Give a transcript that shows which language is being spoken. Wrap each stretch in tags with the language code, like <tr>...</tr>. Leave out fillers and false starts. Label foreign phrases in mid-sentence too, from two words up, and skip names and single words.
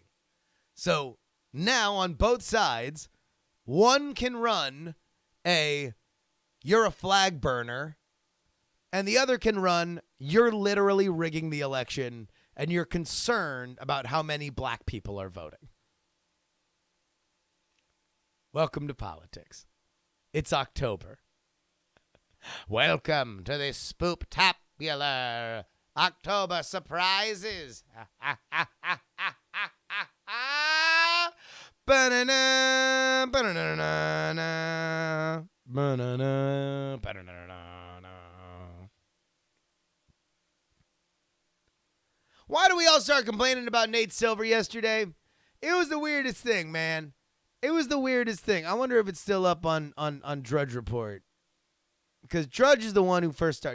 <en>So now on both sides, one can run you're a flag burner, and the other can run, you're literally rigging the election, and you're concerned about how many black people are voting. Welcome to politics. It's October. Welcome to the spooptacular October surprises. Ba-na-na, ba-na-na-na-na, ba-na-na, ba-na-na-na-na. Why do we all start complaining about Nate Silver yesterday? It was the weirdest thing, man. It was the weirdest thing. I wonder if it's still up on Drudge Report. Because Drudge is the one who first started.</en>